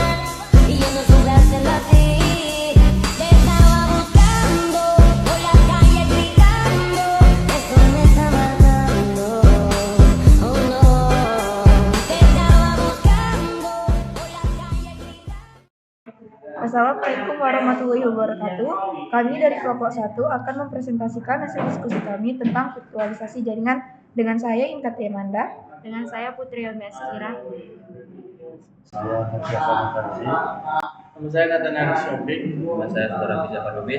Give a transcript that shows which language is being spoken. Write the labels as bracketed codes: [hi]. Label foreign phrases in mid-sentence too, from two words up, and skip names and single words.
[es] Y yo no supe hacerlo así. Te estaba buscando por la calle gritando. Esto me está matando. Oh no. Te estaba buscando por la calle gritando. [ar] السلام عليكم ورحمة الله وبركاته. [id] Kami dari kelompok 1 akan mempresentasikan hasil diskusi kami tentang virtualisasi jaringan dengan saya Inka Tiamanda. Dengan saya Putri Yulmiaskira. Saya Fajar Fakultasi. Nama saya Nathanael Shofik. Nama saya Saudara Bisa Parubis.